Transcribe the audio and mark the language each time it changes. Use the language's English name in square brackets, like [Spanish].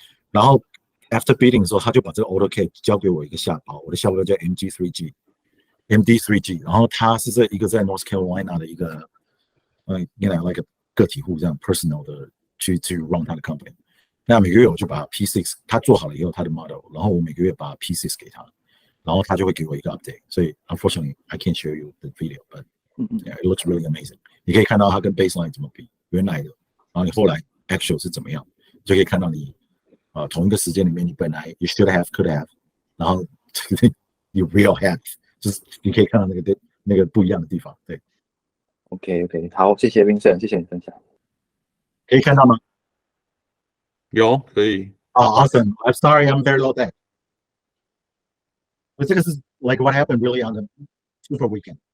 [Chinese] 然后 after bidding 的时候，他就把这个 AutoCAD 交给我一个下包，我的下包叫 MD3G，然后他是一个在 North Carolina 的一个like 个体户这样 personal 的去 run 他的 company。那每个月我就把 P6 他做好了以后，他的 model， 然后我每个月把 P6 给他，然后他就会给我一个 update。所以 [English] unfortunately I can't show you the video，but yeah, it looks really amazing。 [Chinese] 你可以看到它跟 baseline 怎么比，原来的，然后你后来 actual 是怎么样，就可以看到你同一个时间里面，你本来 [English] you should have could have， [Chinese] 然后 [English] you will have， [Chinese] 就是你可以看到那个不一样的地方。对，OK， 好，谢谢 Vincent， 谢谢你分享。可以看到吗？有，可以。 [English] Awesome. I'm sorry, I'm very low tech. But this is like what happened really on the Super Weekend.